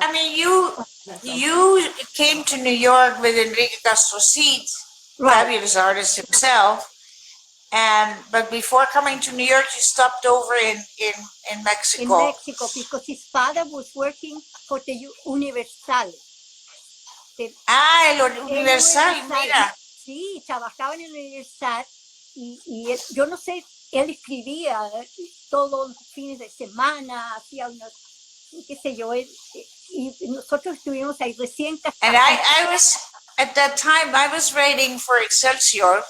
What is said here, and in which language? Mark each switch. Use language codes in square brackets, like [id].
[en] I mean, you came to New York with Enrique Castro Cid, fabulous artist himself. But before coming to New York, you stopped over in Mexico. In Mexico, because his father was working for the Universal. [es] El Universal, mira. Sí, trabajaba en el Universal y él, yo no sé, él escribía todos los fines de semana, hacía unos, qué sé yo, y nosotros estuvimos ahí recién. [en] And I was, at that time, I was writing for Excelsior.